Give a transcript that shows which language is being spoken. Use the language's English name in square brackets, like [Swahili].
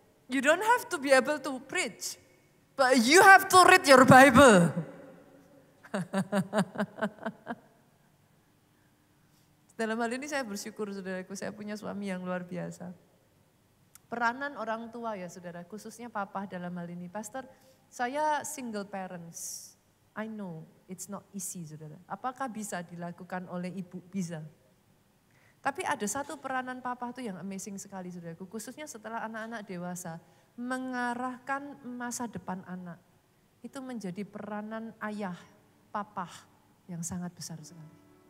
[English] You don't have to be able to preach, but you have to read your Bible. [Indonesian] Dalam hal ini saya bersyukur, saudaraku, saya punya suami yang luar biasa. Peranan orang tua ya saudara, khususnya papa dalam hal ini. Pastor, saya single parents. [English] I know it's not easy, [Indonesian] saudara. Apakah bisa dilakukan oleh ibu? Bisa. Tapi ada satu peranan papa itu yang amazing sekali, saudaraku. Khususnya setelah anak-anak dewasa, mengarahkan masa depan anak. Itu menjadi peranan ayah, papa yang sangat besar sekali.